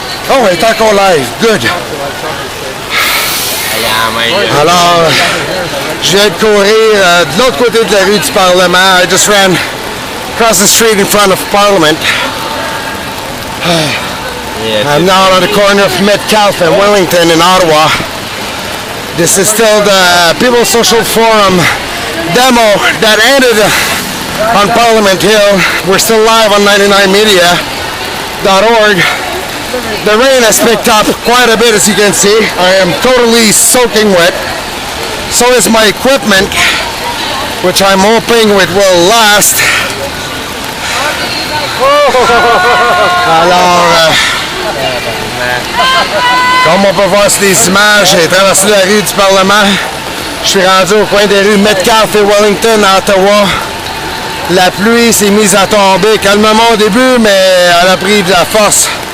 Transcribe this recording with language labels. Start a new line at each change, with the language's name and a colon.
French: Oh, il est encore live. Good. Alors, je viens de courir de l'autre côté de la rue du Parlement.
English: I just ran across the street in front of Parliament. I'm now on the corner of Metcalfe and Wellington in Ottawa. This is still the People's Social Forum demo that ended on Parliament Hill. We're still live on 99media.org. The rain has picked up quite a bit, as you can see. I am totally soaking wet. So is my equipment, which I'm hoping it will last.
French: Alors, comme on peut voir sur les images, j'ai traversé la rue du Parlement. Je suis rendu au coin des rues Metcalfe et Wellington à Ottawa. La pluie s'est mise à tomber calmement au début, mais elle a pris de la force